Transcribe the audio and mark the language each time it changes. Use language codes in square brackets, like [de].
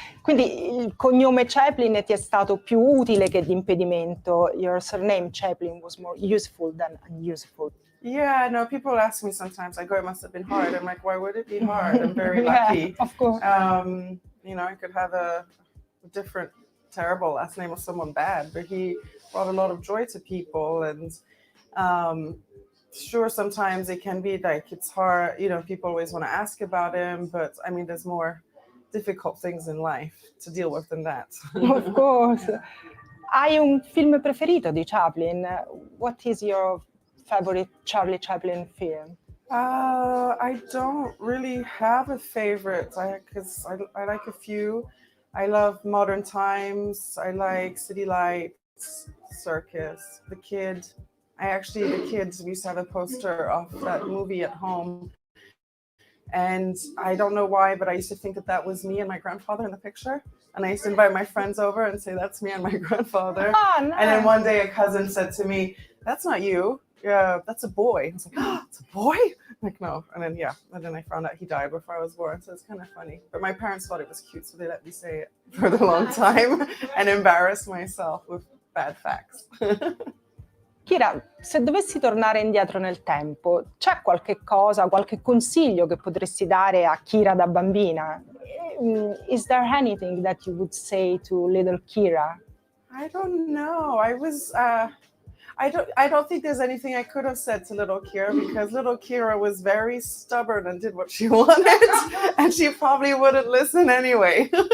[it] Quindi il cognome Chaplin ti è stato più utile che di impedimento. [en] Your surname Chaplin was more useful than unuseful. Yeah, no, people ask me sometimes, I go, it must have been hard. I'm like, why would it be hard? I'm very lucky. Of course. I could have a different, terrible last name of someone bad, but he brought a lot of joy to people. And sure, sometimes it can be like, it's hard, people always want to ask about him, but I mean, there's more difficult things in life to deal with than that. Of course. Yeah. [it] Hai un film preferito di Chaplin? [en] What is your favorite Charlie Chaplin film? I don't really have a favorite, because I like a few. I love Modern Times. I like City Lights, Circus, The Kid. The kids, we used to have a poster of that movie at home. And I don't know why, but I used to think that was me and my grandfather in the picture. And I used to invite my friends over and say, that's me and my grandfather. Oh, nice. And then one day a cousin said to me, that's not you. Yeah, that's a boy. I was like, oh, it's a boy? I'm like, no. And then I found out he died before I was born. So it's kind of funny. But my parents thought it was cute, so they let me say it for the long time and embarrass myself with bad facts. [it] Kira, se dovessi tornare indietro nel tempo, c'è qualche cosa, qualche consiglio che potresti dare a Kira da bambina? [en] Is there anything that you would say to little Kira? I don't know. I don't think there's anything I could have said to little Kira, because little Kira was very stubborn and did what she wanted, and she probably wouldn't listen anyway.